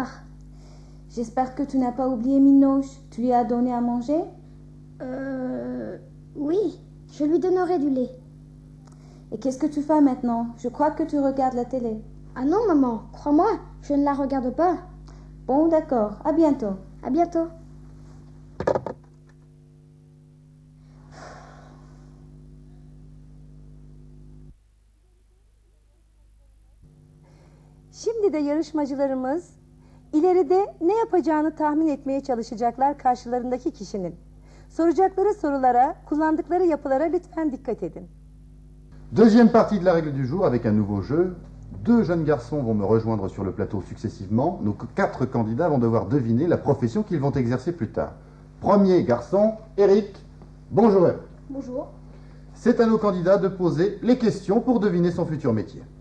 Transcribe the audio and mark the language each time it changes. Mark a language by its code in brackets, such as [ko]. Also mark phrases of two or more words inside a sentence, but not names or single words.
[fr] J'espère que tu n'as pas oublié Minoche. Tu lui as donné à manger? Oui, je lui donnerai du lait. Et qu'est-ce que tu fais maintenant? Je crois que tu regardes la télé. Ah non maman, crois-moi, je ne la regarde pas. Bon, d'accord. À bientôt. À bientôt. [tr] Şimdi de yarışmacılarımız ileride ne yapacağını tahmin etmeye çalışacaklar karşılarındaki kişinin. Soracakları sorulara, kullandıkları yapılara lütfen dikkat edin. [fr] Deuxième partie de la règle du jour avec un nouveau jeu. 2 jeunes garçons vont me rejoindre sur le plateau successivement. Nos 4 candidats vont devoir deviner la profession qu'ils vont exercer plus tard. Premier garçon, Eric. Bonjour Eric. Bonjour. C'est à nos candidats de poser les questions pour deviner son futur métier.